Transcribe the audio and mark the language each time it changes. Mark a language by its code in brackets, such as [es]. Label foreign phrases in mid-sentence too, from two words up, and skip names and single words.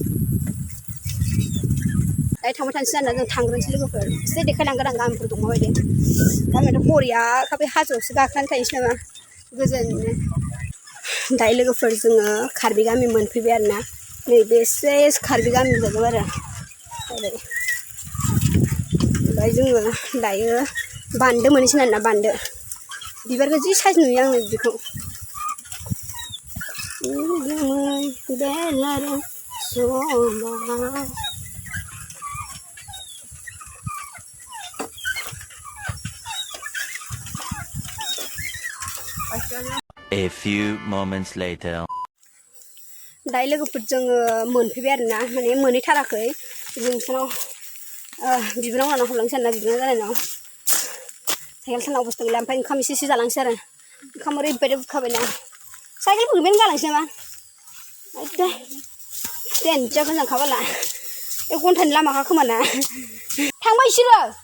[brx] दायो थांबाय थानोसै आरोना जों थांग्रोनोसै लोगोफोर एसे देखायलांगोन आं गामिफोर दं माबायदि गामियाथ' बरियाखा बे हाजोआवसो गाखोनानै थानोसै नामा गोजोननो दायो लोगोफोर जोङो कार्बि गामि मोनफैबाय आरोना नैबे सेस कार्बि गामि जाजोब आरो ओमफ्राय जोङो दायो बान्दो मोनहैसिगोन आरोना बान्दो बिबारखौ जि साइज नुयो आङो बिखौ [en] A few moments later. [brx] दायो लोगोफोर जोङो मोनफैबाय आरोना माने मोनहैथाराखै जों बिसानाव बिबोनां लानाव हाबलांसै आरोना बिबोनां जानायनाव साइकेल सानाव बुस्थु गैला ओमफ्राय ओंखाम एसे जालांसै आरो ओंखाम ओरैबायदि बुखाबायना साइकेल फोरखौनो गालांसै नामा एकदे देनजा गोजानखा बाला 1 घन्टानि लामाखा खोमा ना थांबाय बिसोरो